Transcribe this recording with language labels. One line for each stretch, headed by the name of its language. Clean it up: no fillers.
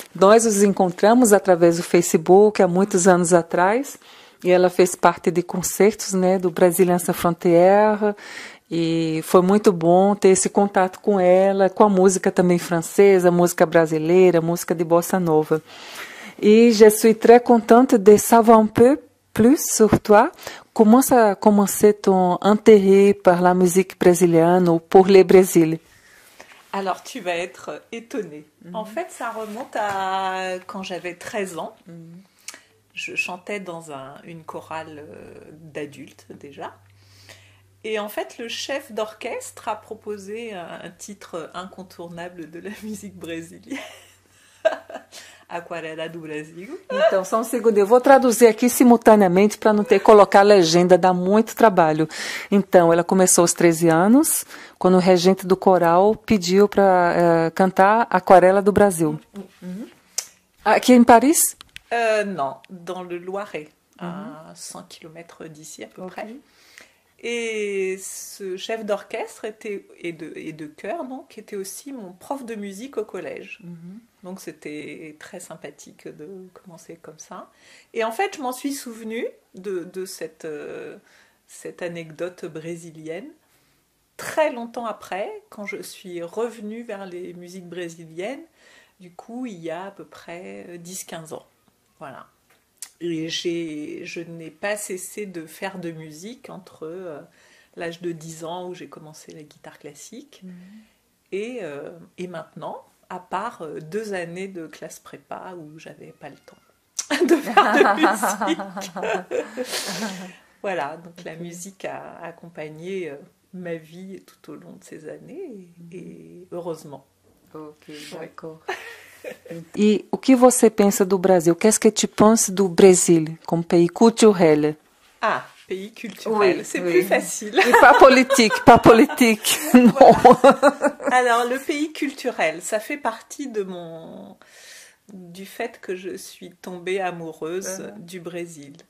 Portuguese: Nós nos encontramos através do Facebook há muitos anos atrás e ela fez parte de concertos, né, do Brasiliens Sans Frontières e foi muito bom ter esse contato com ela, com a música também francesa, música brasileira, música de bossa nova.
French: E je suis très contente de savoir un peu plus sur toi. Comment ça a commencé ton intérêt par la musique brésilienne ou pour le Brésil? Alors, tu vas être étonnée. En fait, ça remonte à quand j'avais 13 ans. Je chantais dans une chorale d'adultes déjà. Et en fait, le chef d'orchestre a proposé un titre incontournable de la musique brésilienne. Aquarela do Brasil.
Portuguese: Então, só um segundo, eu vou traduzir aqui simultaneamente para não ter que colocar a legenda, dá muito trabalho. Então, ela começou aos 13 anos, quando o regente do coral pediu para cantar Aquarela do Brasil. Aqui em Paris?
French: Non, dans le Loiret, à 100 km d'ici à peu près. Et ce chef d'orchestre et de chœur donc, était aussi mon prof de musique au collège. Donc c'était très sympathique de commencer comme ça. Et en fait, je m'en suis souvenue de cette anecdote brésilienne très longtemps après, quand je suis revenue vers les musiques brésiliennes, du coup il y a à peu près 10-15 ans. Voilà. Et je n'ai pas cessé de faire de musique entre l'âge de 10 ans où j'ai commencé la guitare classique et maintenant, à part 2 années de classe prépa où j'avais pas le temps de faire de musique. Voilà, donc la musique a accompagné ma vie tout au long de ces années et heureusement. Ok, d'accord.
Portuguese: E o que você pensa do Brasil?
French: Qu'est-ce que tu penses du Brésil comme pays culturel? Ah, pays culturel, oui, c'est oui. Plus facile. Et pas politique, pas politique, non. Alors, le pays culturel, ça fait partie du fait que je suis tombée amoureuse du Brésil.